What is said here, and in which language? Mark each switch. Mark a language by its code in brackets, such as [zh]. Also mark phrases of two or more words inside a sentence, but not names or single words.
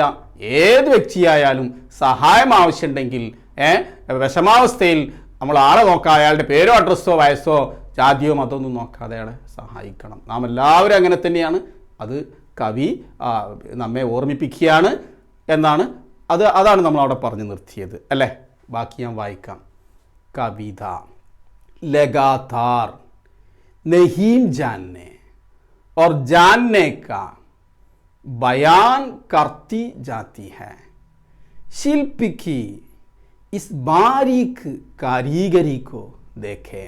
[ml] ഏത് വ്യക്തിയായാലും സഹായം ആവശ്യമുണ്ടെങ്കിൽ വിഷമാവസ്ഥയിൽ നമ്മൾ ആളെ നോക്കാം, അയാളുടെ പേരോ അഡ്രസ്സോ വയസ്സോ ജാതിയോ മതമൊന്നും നോക്കാതെ അയാളെ സഹായിക്കണം. നാം എല്ലാവരും അങ്ങനെ തന്നെയാണ്. അത് കവി നമ്മെ ഓർമ്മിപ്പിക്കുകയാണ് എന്നാണ്. അതാണ് നമ്മളവിടെ പറഞ്ഞു നിർത്തിയത് അല്ലേ. ബാക്കി ഞാൻ വായിക്കാം. [hi] കവിത लगातार नहीं जानने और जानने का बयान करती जाती है. शिल्प की इस बारीक कारीगरी को देखें.